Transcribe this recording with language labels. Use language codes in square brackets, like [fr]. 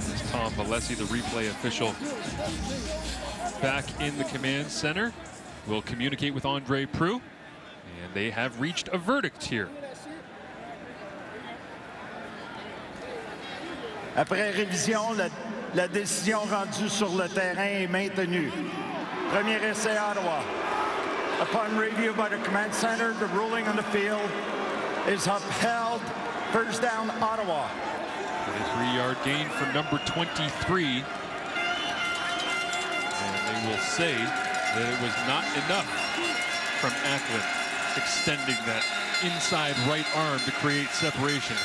[en] Tom Valesi, the replay official, back in the command center, will communicate with Andre Proulx, and they have reached a verdict here. [fr] Après révision, la décision rendue sur le terrain est maintenue. Premier essai Ottawa. [en] Upon review by the command center, the ruling on the field is upheld. First down, Ottawa. A 3-yard gain for number 23. And they will say that it was not enough from Acklin extending that inside right arm to create separation.